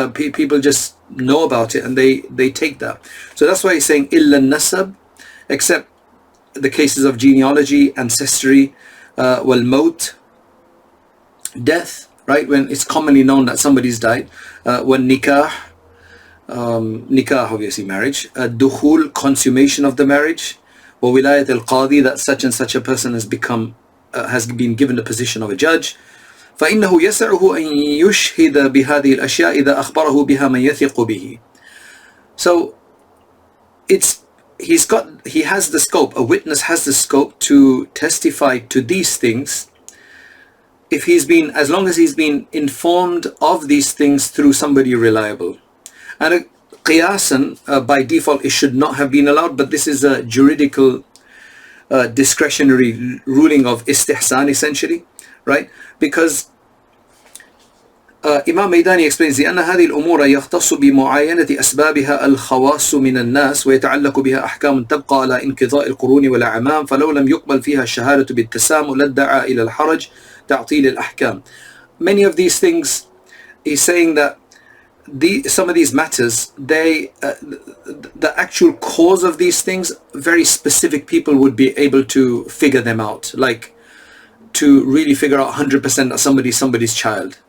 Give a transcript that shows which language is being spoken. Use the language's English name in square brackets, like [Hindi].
[English] People just know about it and they take that. So that's why he's saying illa nasab, except the cases of genealogy, ancestry, wal maut, death, right? When it's commonly known that somebody's died. When nikah, nikah obviously marriage, dukhul, consummation of the marriage, [Arabic] wa wilayat al-qadi, [English] that such and such a person has become, has been given the position of a judge. [Arabic] فإنه يسعه أن يشهد بهذه الأشياء إذا أخبره بها من يثق به. [English] So he has the scope, a witness has the scope to testify to these things if he's been, as long as he's been informed of these things through somebody reliable. And qiyasan, by default, it should not have been allowed, but this is a juridical discretionary ruling of istihsan, essentially, right? Because Imam Maydani explains [Arabic] لأن هذه الأمور يختص بمعاينة أسبابها الخواص من الناس ويتعلق بها أحكام تبقى على انقضاء القرون والأعمام فلو لم يقبل فيها الشهادة بالتسامح لادعى إلى الحرج تعطيل الأحكام. [English] Many of these things, he's saying that some of these matters, the actual cause of these things, very specific people would be able to figure them out, like to really figure out 100% that somebody's child.